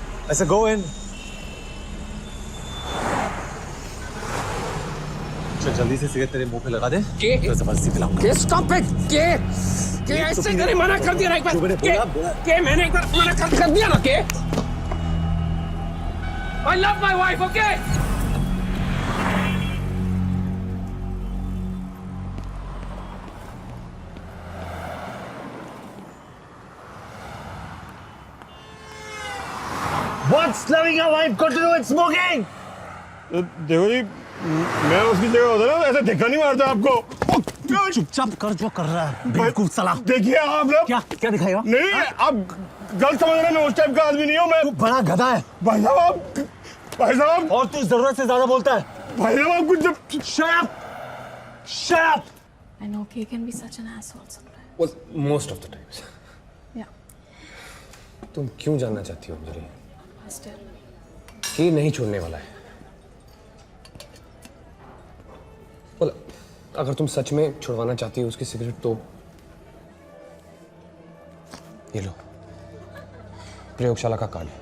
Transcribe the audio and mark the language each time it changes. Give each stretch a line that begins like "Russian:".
English: ऐसे go in.
Hindi: चल जल्दी से सिगरेट तेरे मुंह पे लगा दे। के जबरदस्ती पिलाऊंगा।
English: के stop it.
Hindi: के ऐसे मैंने मना कर दिया ना एक बार। के मैंने एक बार मना कर दिया ना।
English: के I love my wife, okay? What's loving your wife got to do with smoking?
Hindi: देखो जी, मैं उसकी जगह होता ना, ऐसे धक्का नहीं मारता आपको। चुपचाप कर जो कर रहा है, बेवकूफ साला। देखिए आप लोग। क्या दिखाएगा? नहीं, आप गलत समझ रहे हैं, मैं उस टाइप का आदमी नहीं हूँ। मैं बड़ा गधा है भाई साहब, भाई साहब। और तू जरूरत से ज्यादा बोलता है। भाई साहब आप कुछ जब
English: Shut up! Shut up! I know Kay can be such an asshole sometimes. Well, most of the times. Yeah.
Hindi: तुम क्यों जानना चाहती हो अंजलि?
English: Still.
Hindi: कि नहीं छोड़ने वाला है। well, अगर तुम सच में छुड़वाना चाहती हो उसकी सिगरेट तो ये लो, प्रयोगशाला का कार्ड।